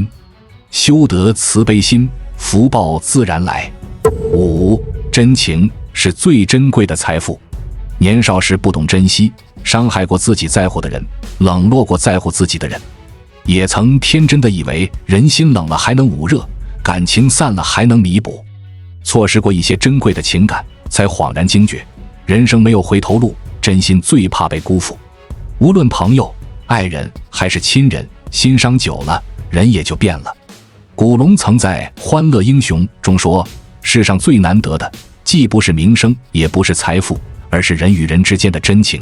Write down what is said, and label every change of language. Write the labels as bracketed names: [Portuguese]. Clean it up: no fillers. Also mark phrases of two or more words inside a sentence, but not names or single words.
[Chinese] 修得慈悲心，福報自然來。5. 真情是最珍貴的財富。年少時不懂珍惜，傷害過自己在乎的人，冷落過在乎自己的人，也曾天真的以為人心冷了還能捂熱，感情散了還能彌補，錯失過一些珍貴的情感，才恍然驚覺，人生沒有回頭路，真心最怕被辜負。無論朋友、愛人還是親人，心傷久了，人也就變了。古龍曾在《歡樂英雄》中說，世上最難得的，既不是名聲，也不是財富，而是人與人之間的真情。